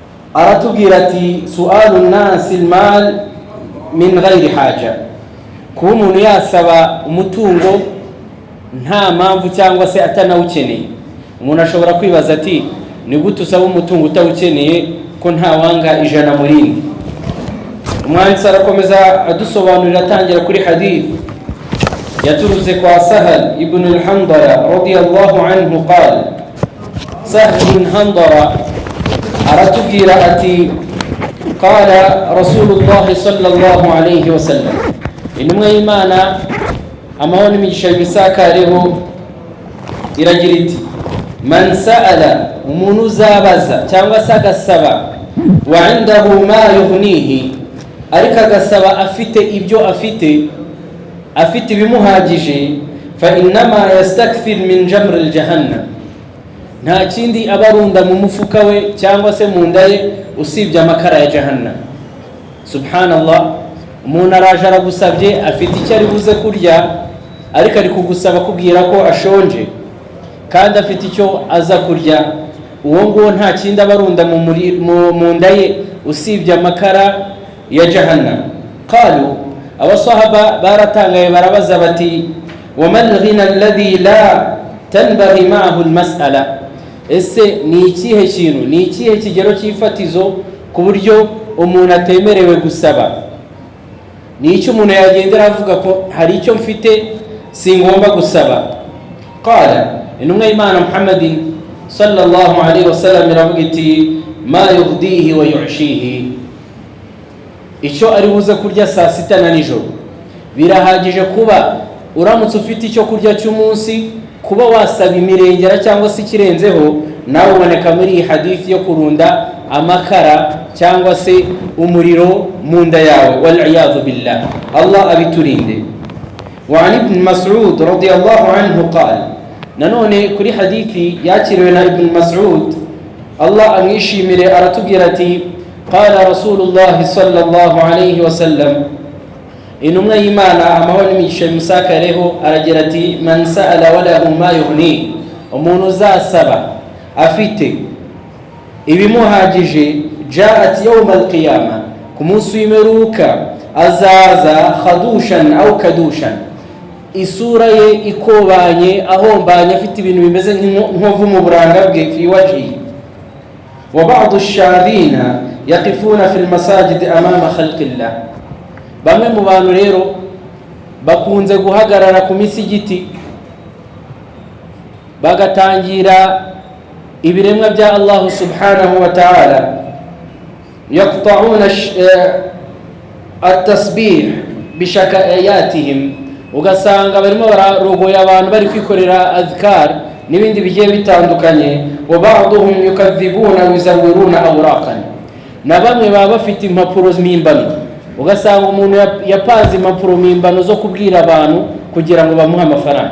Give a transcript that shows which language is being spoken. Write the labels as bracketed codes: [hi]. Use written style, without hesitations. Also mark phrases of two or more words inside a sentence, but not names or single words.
[rw] aratubwira ati [ar] سؤال الناس المال من غير حاجة, [rw] kuba umuntu yasaba umutungo nta mpamvu cyangwa se atanawukeneye. Umuntu ashobora kwibaza ati ni gute usaba umutungo utawukeneye ko nta wanga ijana murindi? Umwanditsi arakomeza adusobanurira atangira kuri hadith yaturutse kwa Sahal ibn al-Handara [ar] رضي الله عنه قال, Sahal ibn Handara [rw] aratubwira ati [ar] قال رسول الله صلى الله عليه وسلم, [rw] intumwa y'Imana amahoro n'imigisha bisakareho iragira iti, [ar] من سأل, [rw] umuntu uzabaza cyangwa se agasaba, [ar] وعنده ما يغنيه, [rw] ariko agasaba afite ibyo afite ibimuhagije, [ar] فإنما يستكثر من جمر جهنم, [rw] nta kindi abarunda mu mufuka we cyangwa se mu nda ye usibye amakara ya jahannam. Subhanallah, umuntu araje aragusabye afite icyo ari buze kurya, ariko ari kugusaba kubwira ko ashonje kandi afite icyo aza kurya, uwo nguwo nta kindi abarunda mu nda ye usibye amakara ya jahannam. Qalu, abasahaba baratangaye barabaza bati, [ar] وما الغنى الذي لا تنبغي معه المسألة, [rw] ese ni ikihe kintu, ni ikihe kigero cy'ifatizo ku buryo umuntu atemerewe gusaba? Ni icyo umuntu yagendera avuga ko hari icyo mfite singomba gusaba? Qala, intumwa y'Imana Muhammadin sallallahu alayhi wa sallam iravuga iti, [ar] ما يغديه ويعشيه, [rw] icyo ari buze kurya saa sita na nijoro. Birahagije kuba uramutse ufite icyo kurya cy'umunsi, kuba wasaba imirengera cyangwa se ikirenzeho, nawe uboneka muri iyi hadithi yo kurunda amakara cyangwa se umuriro mu nda yawe, [ar] والعياذ بالله, [rw] Allah abiturinde. [ar] وعن ابن مسعود رضي الله عنه قال, [rw] nanone kuri hadithi yakiriwe na Ibn Mas'ud, Allah amwishimire, aratubwira ati, [ar] قال رسول الله صلى الله عليه وسلم, [rw] intumwa y'Imana amahoro n'imigisha bimusakareho aragira ati, [ar] من سأل وله ما يغني, [rw] umuntu uzasaba afite ibimuhagije, [ar] جاءت يوم القيامة, [rw] ku munsi w'imperuka azaza [ar] خدوشا أو كدوشا, [rw] isura ye ikobanye ahombanye, afite ibintu bimeze nk'inkovu mu buranga bwe, [ar] في وجهه. وبعض الشحاذين يقفون في المساجد أمام خلق الله, [rw] bamwe mu bantu rero bakunze guhagarara ku misigiti bagatangira ibiremwa bya Allah subhanahu wa ta'ala, [ar] يقطعون التسبيح بشكاياتهم, [rw] ugasanga barimo bararogoya abantu bari kwikorera azkar n'ibindi bigiye bitandukanye. [ar] وبعضهم يكذبون ويزورون أوراقا, [rw] na bamwe baba bafite impapuro mpimbano, ugasanga umuntu yapaze impapuro mpimbano zo kubwira abantu kugira ngo bamuhe amafaranga.